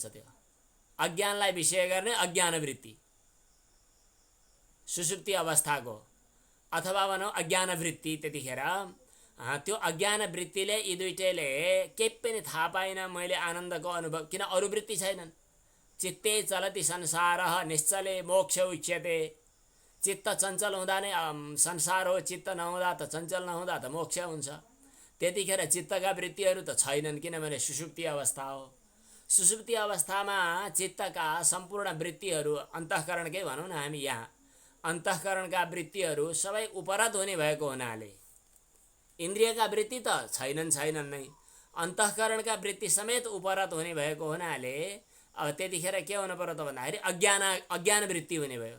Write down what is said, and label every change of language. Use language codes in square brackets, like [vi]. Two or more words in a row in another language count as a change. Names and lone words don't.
[ne] त्यो अज्ञानलाई विषय गर्ने अज्ञान वृत्ति सुषुप्ति अवस्थाको, अथवा भनौँ अज्ञान वृत्ति। त्यतिखेर त्यो अज्ञान वृत्तिले यी दुईटैले केही पनि थाहा पाइन मैले आनन्दको अनुभव, किन अरू वृत्ति छैनन्। [sa] चित्ते चलति संसारः निश्चले मोक्ष उच्यते। [ne] चित्त चञ्चल हुँदा नै संसार हो, चित्त नहुँदा त चञ्चल नहुँदा त मोक्ष हुन्छ। त्यतिखेर चित्तका वृत्तिहरू त छैनन्, किनभने सुषुप्ति अवस्था हो। सुषुप्ति अवस्थामा चित्तका सम्पूर्ण वृत्तिहरू, अन्तःकरणकै भनौँ न हामी यहाँ, अन्तःकरणका वृत्तिहरू सबै उपरत हुने भएको हुनाले इन्द्रियका वृत्ति त छैनन् नै, अन्तःकरणका वृत्ति समेत उपरत हुने भएको हुनाले अब त्यतिखेर के हुनु पर्यो त भन्दाखेरि अज्ञान वृत्ति हुने भयो।